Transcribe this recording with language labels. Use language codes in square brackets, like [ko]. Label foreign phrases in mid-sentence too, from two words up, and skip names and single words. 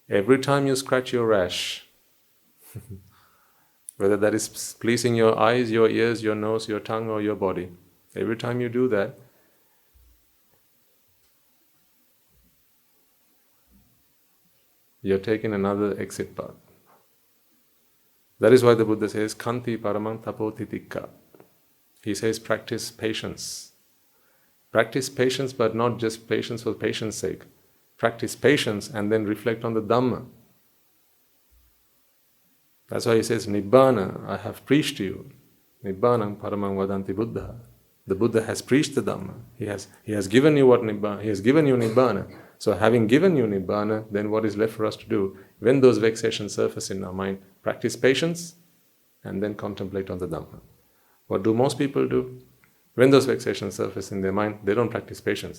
[en] Every time you scratch your rash, Whether that is pleasing your eyes, your ears, your nose, your tongue, or your body. Every time you do that, you're taking another exit path. That is why the Buddha says, [pi] Kanti paramang tapotitikka. [en] He says, practice patience. Practice patience, but not just patience for patience sake. Practice patience and then reflect on the Dhamma. That's why he says, Nibbana, I have preached to you. [pi] Nibbanam paramang vadanti Buddha. [en] The Buddha has preached the Dhamma. He has given you what Nibbana. He has given you Nibbana. So having given you Nibbana, then what is left for us to do? When those vexations surface in our mind, practice patience and then contemplate on the Dhamma. What do most people do? When those vexations surface in their mind, they don't practice patience.